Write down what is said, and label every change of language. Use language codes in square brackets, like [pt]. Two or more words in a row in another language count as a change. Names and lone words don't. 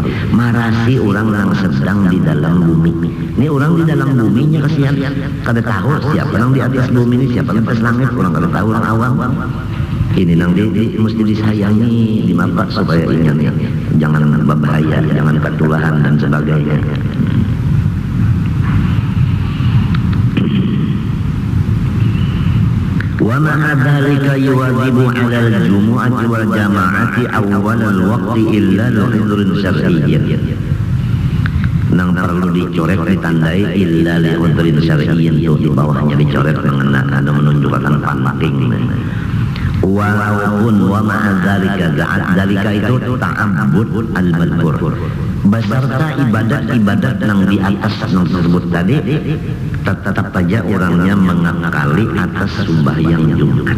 [bjn] Marasi orang yang sedang di dalam bumi. Ini orang di dalam buminya kasihan kada tahu siapa yang di atas bumi ini, siapa yang di atas langit, orang kada tahu orang awam. ini nang mesti disayangi, dimapak supaya ingat jangan berbahaya, jangan ketulahan dan sebagainya. [ar] ومع ذلك يواظب على الجمعة والجماعة أول الوقت إلا لعذر شرعي. [bjn] Nang perlu dicoret ditandai [ar] إلا لعذر شرعي, [bjn] itu di bawahnya dicoret mengenai ada menunjukkan penting. [id] Walaupun [ar] ومع ذلك [id] itu [ar] التعبد المذكور [id] beserta ibadat-ibadat yang di atas yang tersebut tadi, tetap saja orangnya mengakali atas sembahyang Jumat.